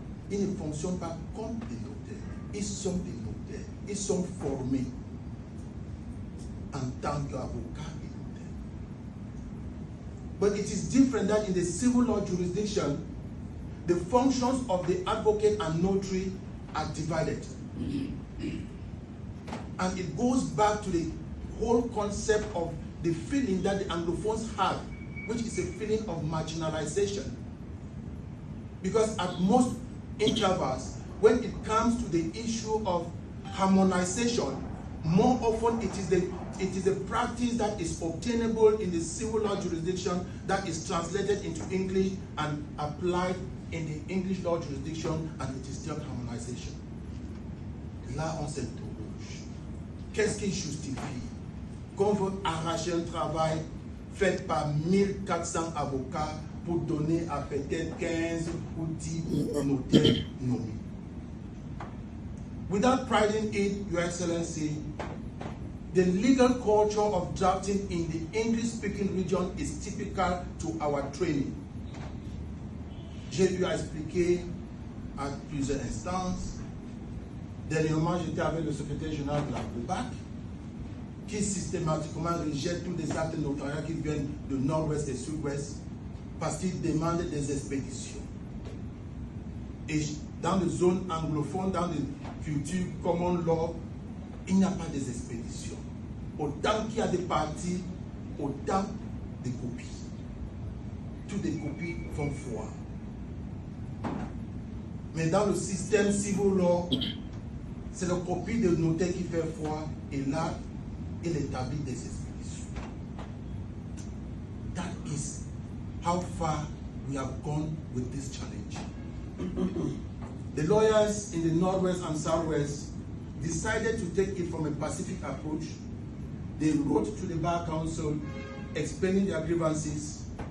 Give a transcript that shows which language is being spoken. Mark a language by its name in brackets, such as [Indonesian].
[French] Ils ne fonctionnent pas comme des notaires. Ils sont des notaires. Ils sont formés en tant qu'avocats et notaires. [English] But it is different that in the civil law jurisdiction, the functions of the advocate and notary are divided. And it goes back to the whole concept of the feeling that the Anglophones have, which is a feeling of marginalization. Because at most intervals, when it comes to the issue of harmonization, more often it is a practice that is obtainable in the civil law jurisdiction that is translated into English and applied in the English law jurisdiction, and it is still harmonization. [French] Là, on s'interroge. Qu'est-ce qui justifie qu'on veut arracher un travail fait par 1400 avocats pour donner à peut-être 15 ou 10 notaires nommés? [English] Without priding it, Your Excellency, the legal culture of drafting in the English-speaking region is typical to our training. [French] J'ai eu à expliquer à plusieurs instances. Dernièrement, j'étais avec le secrétaire général de la BOBAC, qui systématiquement rejette tous les actes notariaux qui viennent de nord-ouest et sud-ouest parce qu'ils demandent des expéditions. Et dans les zones anglophones, dans les cultures common law, il n'y a pas des expéditions. Autant qu'il y a des parties, autant des copies. Toutes les copies font foi. Mais dans le système civil law, c'est la copie de notaire qui fait foi, et là, il établit des expéditions. [English] That is how far we have gone with this challenge. The lawyers in the Northwest and Southwest decided to take it from a pacific approach. They wrote to the Bar Council explaining their grievances.